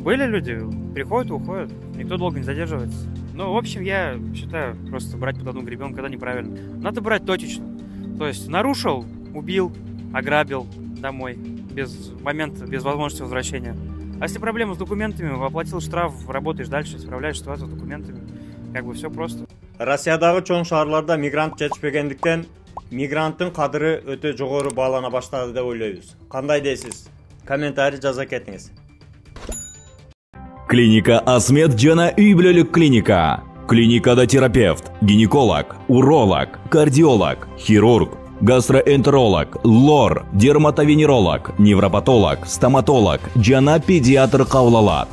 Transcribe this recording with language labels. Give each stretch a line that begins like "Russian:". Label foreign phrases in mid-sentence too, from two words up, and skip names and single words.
Russian: Были люди, приходят и уходят, никто долго не задерживается. Ну, в общем, я считаю, просто брать под одну гребенку, это неправильно. Надо брать точечно. То есть нарушил, убил, ограбил домой, без возможности возвращения. А если проблема с документами, оплатил штраф, работаешь дальше, справляешь ситуацию с документами. Как бы все просто.
Kyrgyz: Россиядагы чоң шаарларда мигрант жетишпегендиктен мигранттын кадыры өтө жогору баалана баштады деп ойлойбуз. Кандай дейсиз? Комментарий жаза кетиңиз. Клиника Асмед жана үй бүлөлүк клиника. Клиникада терапевт, гинеколог, уролог, кардиолог, хирург, гастроэнтеролог, лор, дерматовенеролог, невропатолог, стоматолог жана педиатр кабыл алат.